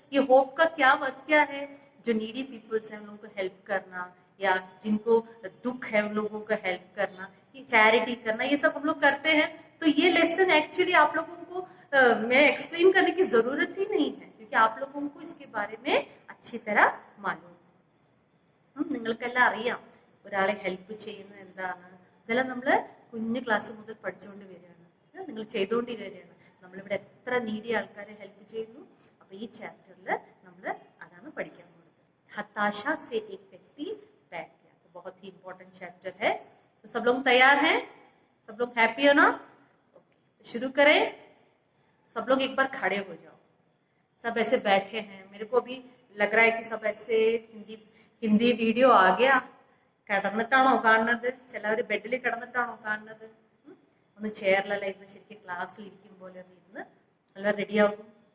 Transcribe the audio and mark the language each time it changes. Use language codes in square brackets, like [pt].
[hi] ये होप का क्या वर्क क्या है? जो नीडी पीपल्स हैं उन लोगों को हेल्प करना, या जिनको दुख है उन लोगों को हेल्प करना, ये चैरिटी करना, ये सब हम लोग करते हैं। तो ये लेसन एक्चुअली आप लोगों को मैं एक्सप्लेन करने की जरूरत ही नहीं है, क्योंकि आप लोगों को इसके बारे में अच्छी तरह മാലൂം. [ml] നിങ്ങൾക്കെല്ലാം അറിയാം ഒരാളെ ഹെൽപ്പ് ചെയ്യുന്നത് എന്താണ്. ഇതെല്ലാം നമ്മൾ കുഞ്ഞു ക്ലാസ് മുതൽ പഠിച്ചുകൊണ്ട് വരികയാണ്, നിങ്ങൾ ചെയ്തുകൊണ്ടിരിക്കുകയാണ്. നമ്മളിവിടെ എത്ര നീഡിയ ആൾക്കാരെ ഹെൽപ്പ് ചെയ്യുന്നു. അപ്പൊ ഈ ചാപ്റ്ററിൽ നമ്മൾ അതാണ് പഠിക്കാൻ പോകുന്നത്. [hi] हताशा से एक व्यक्ति बैठ गया. तो बहुत ही इंपॉर्टेंट चैप्टर है. तो सब लोग तैयार हैं? सब लोग हैप्पी हो ना? ओके, तो शुरू करें. सब लोग एक बार खड़े हो जाओ. सब ऐसे बैठे हैं, मेरे को भी लग रहा है कि सब ऐसे हिंदी [ml] വീഡിയോ [hi] ആ गया. [ml] കിടന്നിട്ടാണോ കാണുന്നത്? ചിലവർ ബെഡിൽ കിടന്നിട്ടാണോ കാണുന്നത്? ഒന്ന് ചെയറിലല്ല ഇരുന്ന് ശരിക്കും ക്ലാസ്സിൽ ഇരിക്കും പോലെ ഇരുന്ന് നല്ല റെഡിയാകും.